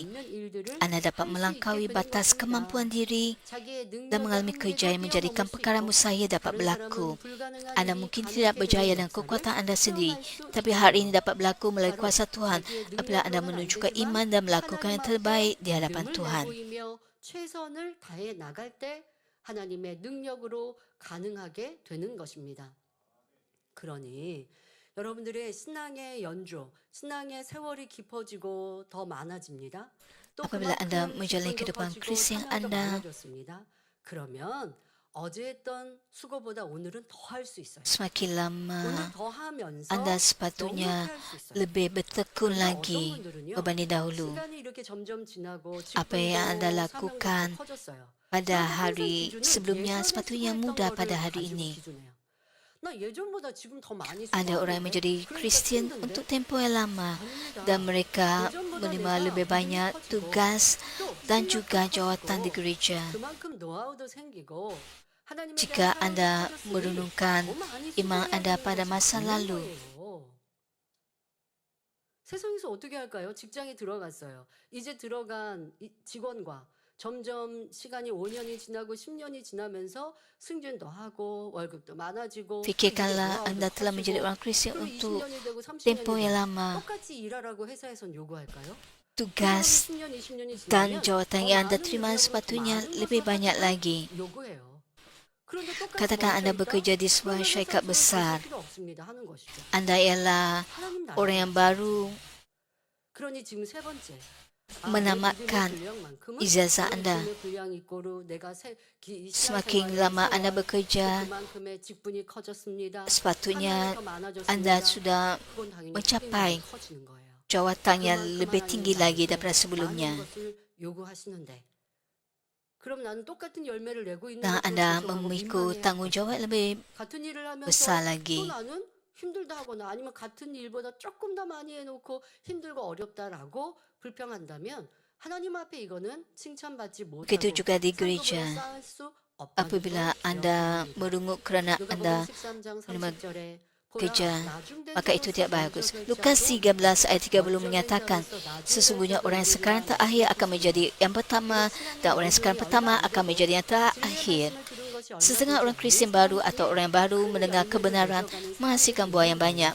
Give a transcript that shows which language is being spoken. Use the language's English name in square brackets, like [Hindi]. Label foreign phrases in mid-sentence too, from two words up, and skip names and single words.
[Malay] Anda dapat melangkaui batas kemampuan diri dan mengalami kerja yang menjadikan perkara mustahil dapat berlaku. Anda mungkin tidak berjaya dengan kekuatan anda sendiri, tapi hal ini dapat berlaku melalui kuasa Tuhan apabila anda menunjukkan iman dan melakukan yang terbaik di hadapan Tuhan. [Korean] 최선을 다해 나갈 때 하나님의 능력으로 가능하게 되는 것입니다. 그러니 여러분들의 신앙의 연조, 신앙의 세월이 깊어지고 더 많아집니다. 또 [Malay] Apabila anda [Korean] 그만큼 [Malay] menjalani [Korean] 직분도 [Malay] kehidupan [Korean] 커지고 [Malay] Kristian [Korean] 사명도 [Malay] anda, [Korean] 많아졌습니다. 그러면 어제 했던 수고보다 오늘은 더 할 수 있어요. [Malay] semakin [Korean] 오늘 [Malay] lama [Korean] 더 하면서 [Malay] anda [Korean] 너무 [Malay] sepatutnya [Korean] 할 수 있어요. [Malay] lebih bertekun [Korean] 그런데 [Malay] lagi [Korean] 어떤 분들은요, [Malay] berbanding dahulu. [Korean] 시간이 이렇게 점점 지나고 [Malay] Apa yang anda [Korean] 직분도 [Malay] lakukan [Korean] 사명도 커졌어요. [Malay] pada [Korean] 그런데 항상 [Malay] hari [Korean] 기준은 [Malay] sebelumnya [Korean] 예전에 [Malay] sepatutnya [Korean] 수고했던 [Malay] mudah [Korean] 거를 [Malay] pada hari [Korean] 가지고 [Malay] ini. [Korean] 기준해요. 나 예전보다 지금 더 많이 [Malay] Ada orang yang [Korean] 수고하는데 [Malay] menjadi [Korean] 그러니까 [Malay] Kristian [Korean] 힘든데? [Malay] untuk tempoh yang lama [Korean] 아닙니다. [Malay] dan mereka [Korean] 예전보다 [Malay] menerima [Korean] 내가 [Malay] lebih banyak [Korean] 일이 커지고 [Malay] tugas [Korean] 또 [Malay] dan [Korean] 실력도 [Malay] juga jawatan di [Korean] 커지고 [Malay] gereja. [Korean] 그만큼 노하우도 생기고 하나님에 [Malay] Jika [Korean] 대한 [Malay] anda [Korean] 사랑도 커졌으니 [Malay] merenungkan [Korean] 더 많이 [Malay] iman [Korean] 수고해야 [Malay] anda [Korean] 되는 [Malay] pada [Korean] 것이 [Malay] masa [Korean] 맞는 [Malay] lalu, [Korean] 거예요. 세상에서 어떻게 할까요? 직장에 들어갔어요. 이제 들어간 직원과 점점 시간이 5년이 지나고 10년이 지나면서 승진도 하고 월급도 많아지고 [Malay] fikirkanlah [Korean] 이제 [Malay] anda [Korean] 노하우도 [Malay] telah menjadi [Korean] 커지고 [Malay] orang Kristian [Korean] 그럼 [Malay] untuk [Korean] 20년이 되고 30년이 [Malay] tempoh yang [Korean] 되고 [Malay] lama. [Korean] 똑같이 일하라고 회사에선 요구할까요? [Malay] Tugas [Korean] 10년, 20년이 [Malay] dan [Korean] 지나면 [Malay] jawatan [Korean] 더 [Malay] yang anda [Korean] 많은 [Malay] terima [Korean] 능력으로 더 [Malay] sepatutnya [Korean] 많은 [Malay] lebih [Korean] 것을 [Malay] banyak [Korean] 하지만 [Malay] lagi. [Korean] 요구해요. 그런데 똑같이 [Malay] Katakan anda [Korean] 멈춰 [Malay] bekerja [Korean] 있다? [Malay] di sebuah [Korean] 그러면 [Malay] syarikat [Korean] 회사에서는 [Malay] besar. [Korean] 그럴 필요 없습니다 하는 것이죠. [Malay] Anda ialah [Korean] 하나님 나라에 [Malay] orang yang baru [Korean] 그러니 지금 세 번째 [Malay] menamatkan ijazah anda. Semakin lama anda bekerja, sepatutnya anda sudah mencapai jawatan yang lebih tinggi lagi daripada sebelumnya. Dan anda memikul tanggungjawab lebih besar lagi. [Korean] 힘들다 하거나 아니면 같은 일보다 조금 더 많이 해놓고 힘들고 어렵다라고 불평한다면 하나님 앞에 이거는 칭찬받지 못하고 [Malay] Begitu juga di [Korean] 상급으로 [Malay] gereja. [Korean] 쌓을 수 없다는 [Malay] Apabila [Korean] 거 [Malay] anda [Korean] 기억합니다. [Malay] merungut kerana anda [Korean] 누가복음 13장 [Malay] menerima [Korean] 30절에 [Malay] kerja, maka itu tidak bagus. Lukas 13 ayat 30 menyatakan, sesungguhnya orang yang sekarang terakhir akan menjadi yang pertama dan orang yang sekarang pertama akan menjadi yang terakhir. Setengah orang Kristian baru atau orang yang baru mendengar kebenaran menghasilkan buah yang banyak.